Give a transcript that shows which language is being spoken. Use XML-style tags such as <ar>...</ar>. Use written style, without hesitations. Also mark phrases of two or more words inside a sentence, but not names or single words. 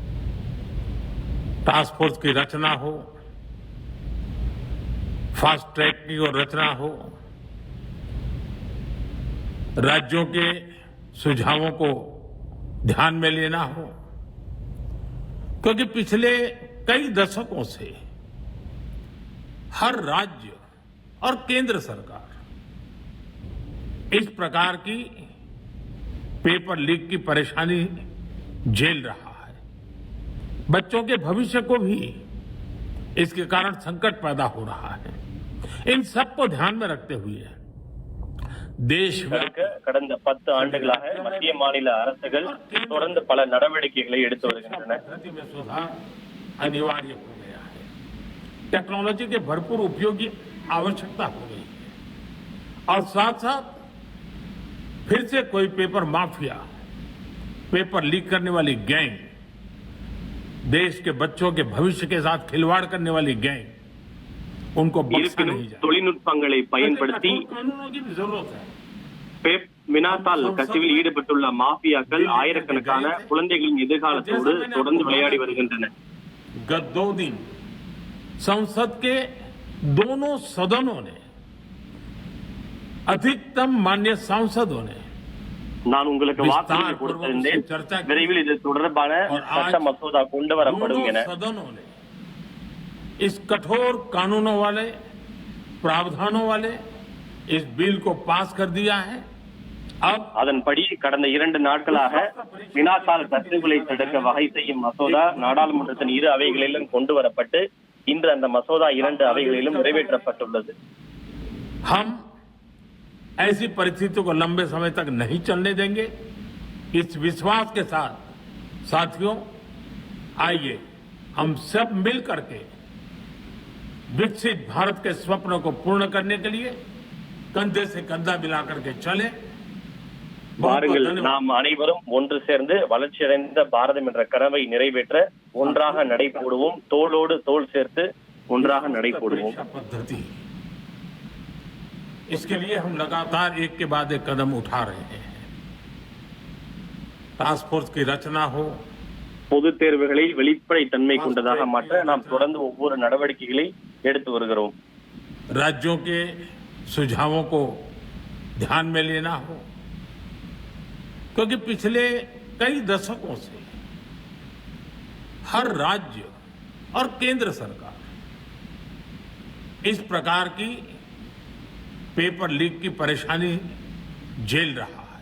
<en>task force</en> <hi>की रचना हो,</hi> <en>fast track</en> <hi>की और रचना हो, राज्यों के सुझावों को ध्यान में लेना हो, क्योंकि पिछले कई दशकों से हर राज्य और केंद्र सरकार इस प्रकार की</hi> <en>paper leak</en> <hi>की परेशानी झेल रहा है। बच्चों के भविष्य को भी इसके कारण संकट पैदा हो रहा है। इन सबको ध्यान में रखते हुए देश</hi> <ta>கடந்த 10 ஆண்டுகளாக மத்திய மாநில அரசுகள் தொடர்ந்து பல நடவடிக்கைகளை எடுத்து வருகின்றன।</ta> <hi>अनिवार्य हो गया है। टेक्नोलॉजी के भरपूर उपयोग की आवश्यकता हो गई है और साथ साथ फिर से कोई</hi> <en>paper mafia, paper leak</en> <hi>करने वाली गैंग, देश के बच्चों के भविष्य के साथ खिलवाड़ करने वाली गैंग, उनको बख्शा नहीं जाए।</hi> <ta>தொழில்நுட்பங்களை பயன்படுத்தி</ta> <hi>कानूनों की भी जरूरत है।</hi> <ta>வினாத்தாள் கசிவில் ஈடுபட்டுள்ள மாஃபியாக்கள் ஆயிரக்கணக்கான குழந்தைகளின் எதிர்காலத்தோடு தொடர்ந்து விளையாடி வருகின்றனர்।</ta> <hi>गत 2 दिन संसद के दोनों सदनों ने, अधिकतम माननीय सांसदों ने</hi> <ta>நான் உங்களுக்கு வாக்குறுதி கொடுத்திருந்தேன், விரைவில் இது தொடர்பான சட்ட மசோதா கொண்டு வரப்படும் என।</ta> <hi>सदनों ने इस कठोर कानूनों वाले, प्रावधानों वाले इस बिल को पास कर दिया है। अब</hi> <ta>அதன்படி கடந்த 2 நாட்களாக வினாத்தாள் கசிவுகளை தடுக்க வகை செய்யும் மசோதா நாடாளுமன்றத்தின் இரு அவைகளிலும் கொண்டு வரப்பட்டு இன்று அந்த மசோதா 2 அவைகளிலும் நிறைவேற்றப்பட்டுள்ளது।</ta> <hi>हम ऐसी परिस्थितियों को लंबे समय तक नहीं चलने देंगे। इस विश्वास के साथ साथियों, आइए हम सब मिल करके विकसित भारत के स्वप्न को पूर्ण करने के लिए कंधे से कंधा मिलाकर के चले।</hi> <ta>வாருங்கள், நாம் அனைவரும் ஒன்று சேர்ந்து வளர்ச்சியடைந்த பாரதம் என்ற கனவை நிறைவேற்ற ஒன்றாக நடைபோடுவோம், தோளோடு தோள் சேர்த்து ஒன்றாக நடைபோடுவோம்।</ta> <hi>इसके लिए हम लगातार एक के बाद एक कदम उठा रहे हैं।</hi> <en>task force</en> <hi>की रचना हो,</hi> <ta>பொது தேர்வுகளை வெளிப்படை தன்மை கொண்டதாக மாற்ற நாம் தொடர்ந்து ஒவ்வொரு நடவடிக்கைகளை எடுத்து வருகிறோம்।</ta> <hi>राज्यों के सुझावों को ध्यान में लेना हो, क्योंकि पिछले कई दशकों से हर राज्य और केंद्र सरकार इस प्रकार की</hi> <en>paper leak</en> <hi>की परेशानी झेल रहा है।</hi>